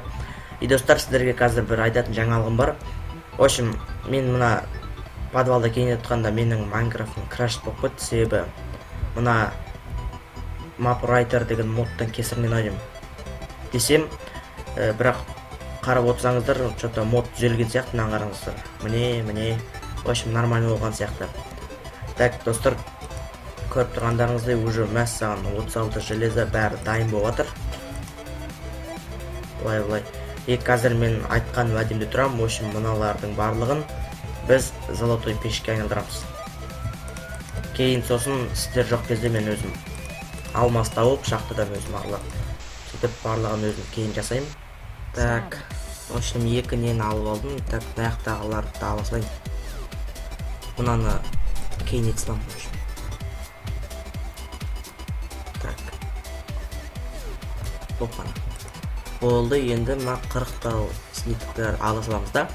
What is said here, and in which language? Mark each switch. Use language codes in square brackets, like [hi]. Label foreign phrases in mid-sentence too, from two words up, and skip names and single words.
[kk] И достар, сіздерге қазір бір айтатын жаңалығым бар. [ru] В общем, [kk] мен мына подвалды кеңейтіп жатқанда менің Майнкрафтым краш болып кетті, себебі мына MapWriter деген модтан кесірінен ойдым десем, бірақ қарап отырсаңыздар, что-то мод түзелген сияқты, мына қараңыздар. Міне, [ru] в общем, [kk] нормально болған сияқты. Так, достар, көріп тұрғандарыңыздай уже мәссаған 36 железо бәрі дайын болып жатыр. Былай. Қазір мен айтқан уәдемде тұрам, [ru] в общем, [kk] мыналардың барлығын біз золотой пешке айналдырамыз. Кейін сосын сіздер жоқ кезде мен өзім алмас тауып, шахтадан өзім аралап, сөйтіп барлығын өзім кейін жасаймын. [ru] Так, в общем, [kk] екі нені алып алдым. Так, аяқтағыларды ала салайын. Мынаны кейін ете саламын. [ru] Так. Опана. [kk] Болды, енді мына 40 слиттер ала саламыз да.